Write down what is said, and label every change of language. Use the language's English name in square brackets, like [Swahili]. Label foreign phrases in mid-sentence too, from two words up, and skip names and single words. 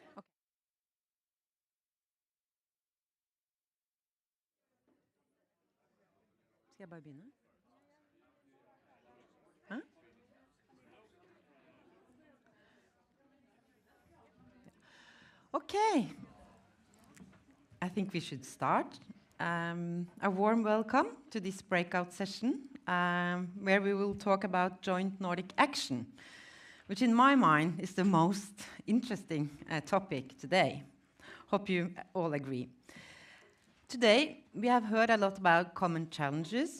[Norwegian] Okay. Skal jeg bare begynne? Hæ? Okay. [English] I think we should start. A warm welcome to this breakout session, where we will talk about joint Nordic action, which in my mind is the most interesting topic today. Hope you all agree. Today, we have heard a lot about common challenges.